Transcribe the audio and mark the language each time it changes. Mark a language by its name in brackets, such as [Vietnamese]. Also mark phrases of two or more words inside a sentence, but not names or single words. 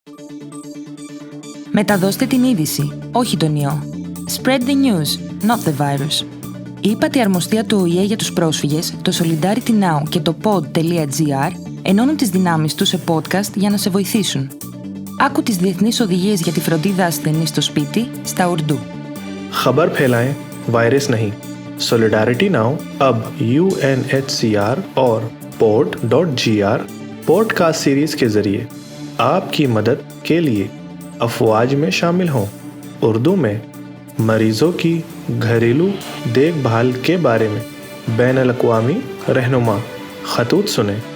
[Greek] Μεταδώστε την είδηση, όχι τον ιό. [English] Spread the news, not the virus. [Greek] Η ύπατη αρμοστία του ΟΗΕ για τους πρόσφυγες, το Solidarity Now και το pod.gr ενώνουν τις δυνάμεις τους σε podcast για να σε βοηθήσουν. Άκου τις διεθνείς οδηγίες για τη φροντίδα ασθενής στο σπίτι στα Ουρντού. [Urdu] خبر پھیلائیں وائرس نہیں. Solidarity Now اب UNHCR اور pod.gr پوڈکاسٹ سیریز کے ذریعے آپ کی مدد کے لیے افواج میں شامل ہوں. اردو میں مریضوں کی گھریلو دیکھ بھال کے بارے میں بین الاقوامی رہنما خطوط سنیں.